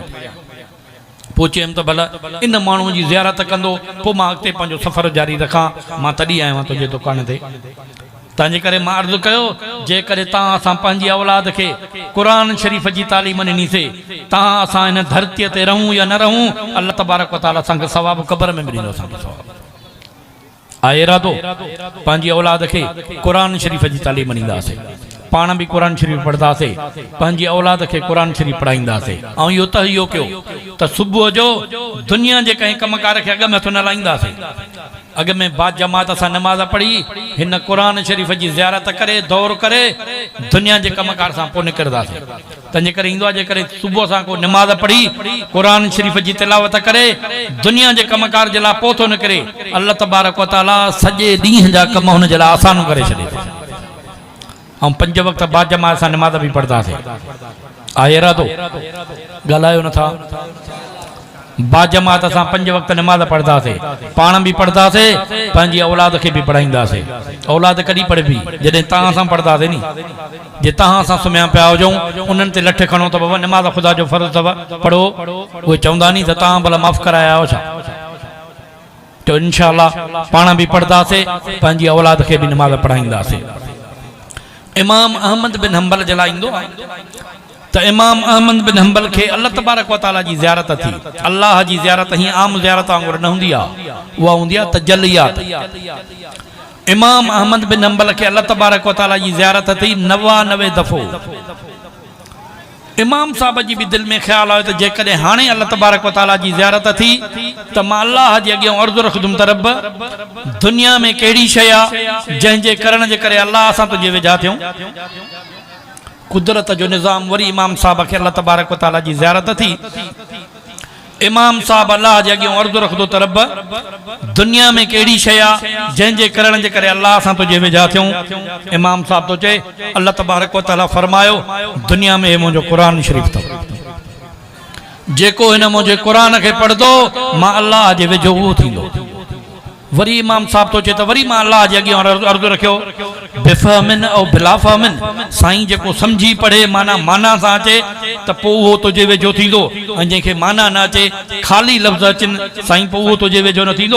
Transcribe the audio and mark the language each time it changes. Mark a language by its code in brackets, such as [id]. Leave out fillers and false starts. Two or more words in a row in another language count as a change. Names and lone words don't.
[sd] पोइ चयुमि त भला इन माण्हूअ जी ज़ियारत कंदो, पोइ मां अॻिते पंहिंजो सफ़र जारी रखां, मां तॾहिं आयो आहियां तुंहिंजे दुकान ते। तंहिंजे करे मां अर्ज़ु कयो, जेकॾहिं तव्हां असां पंहिंजी औलाद खे क़ुरान शरीफ़ जी तालीम ॾिनीसीं, तव्हां असां हिन धरतीअ ते रहूं या न रहूं, अल्लाह [ar] تبارك وتعالى [sd] असांखे सवाब क़ब्र में मिलंदो। असांखे सवाब आहे इरादो पंहिंजी औलाद खे क़ुरान शरीफ़ जी तालीम ॾींदासीं, पाण बि क़ुरान शरीफ़ पढ़ंदासीं, पंहिंजी औलाद खे क़ुरान शरीफ़ पढ़ाईंदासीं। ऐं इहो तहयो कयो त सुबुह जो दुनिया जे कंहिं कमकार खे अॻ में हथु न लाहींदासीं, अॻ में बाद जमात सां नमाज़ पढ़ी हिन क़ुरान शरीफ़ जी ज़ियारत करे दौर करे दुनिया जे कमकार सां पोइ निकिरंदासीं। तंहिंजे करे ईंदो आहे जेकॾहिं सुबुह सां को नमाज़ पढ़ी क़ुरान शरीफ़ जी तिलावत करे दुनिया जे कमकार जे लाइ पोइ थो निकिरे, अल्लाह [ar] تبارك وتعالى [sd] सॼे ॾींहं जा कम हुन जे लाइ आसान करे छॾे। ऐं 5 वक़्त बाद जमात सां नमाज़ बि पढ़ंदासीं। आहे इरादो? ॻाल्हायो नथा? बाद जमात असां 5 वक़्त नमाज़ पढ़ंदासीं, पाण बि पढ़ंदासीं, पंहिंजी औलाद खे बि पढ़ाईंदासीं। औलाद कॾहिं पढ़बी? जॾहिं तव्हां सां पढ़ंदासीं नी। जे तव्हां सां सुम्हिया पिया हुजऊं, उन्हनि ते लठ खणो त बाबा नमाज़ ख़ुदा जो फ़र्ज़ु अथव पढ़ो, उहे चवंदा नी त तव्हां भला माफ़ कराया आहियो छा? तो [ar] إن شاء الله [sd] पाण बि पढ़ंदासीं, पंहिंजी औलाद खे बि नमाज़ पढ़ाईंदासीं। इमाम अहमद बिन हंबल जे लाइ ईंदो त इमाम अहमद बिन हंबल खे अल्लाह [ar] تبارك وتعالى [sd] जी ज़ियारत थी। अल्लाह जी ज़ियारत हीअं आम ज़ियारत वांगुरु न हूंदी आहे, उहा हूंदी आहे तजल्लियात। इमाम अहमद बिन हंबल खे अल्लाह [ar] تبارك وتعالى [sd] जी ज़ियारत थी 99 दफ़ो। इमाम साहब जी भी दिल में ख्याल आयो त जेकॾहिं हाणे अल्लाह [ar] تبارك وتعالى [sd] जी ज़ियारत थी त मां अल्लाह जे अॻियां अर्ज़ु रखंदुमि त रब दुनिया में कहिड़ी शइ आहे जंहिंजे करण जे करे अल्लाह असां तुंहिंजे वेझा थियूं। कुदरत जो निज़ाम वरी इमाम साहब खे अल्लाह [ar] تبارك وتعالى [sd] जी ज़ियारत थी। इमाम साहब अल्लाह जे अॻियां अर्ज़ु रखंदो त रब दुनिया में कहिड़ी शइ आहे जंहिंजे करण जे करे अल्लाह असां तुंहिंजे वेझा थियूं। इमाम साहब तो चए अल्लाह [ar] تبارك وتعالى [sd] फरमायो दुनिया में मुंहिंजो क़ुरान शरीफ़ अथव, जेको हिन मुंहिंजे क़ुरान खे पढ़ंदो मां अल्लाह जे वेझो उहो थींदो। वरी इमाम साहब तो चए त वरी मां अल्लाह जे अॻियां अर्ज़ु रखियो [ar] بفهم أو بلا فهم, [sd] साईं जेको समझी पढ़े माना सां अचे त पोइ उहो तुंहिंजे वेझो थींदो, ऐं जंहिंखे माना न अचे ख़ाली लफ़्ज़ अचनि साईं पोइ उहो तुंहिंजे वेझो न थींदो।